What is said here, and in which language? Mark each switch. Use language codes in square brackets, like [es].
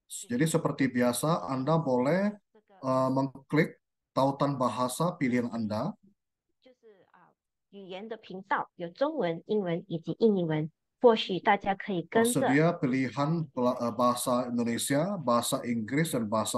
[id] Jadi seperti biasa, Anda boleh [zh] 这个 [id] mengklik tautan bahasa pilihan Anda. [zh] 就是语言的频道有中文、英文以及印尼文，或许大家可以跟着 [id] Tersedia pilihan bahasa Indonesia, bahasa Inggris, dan bahasa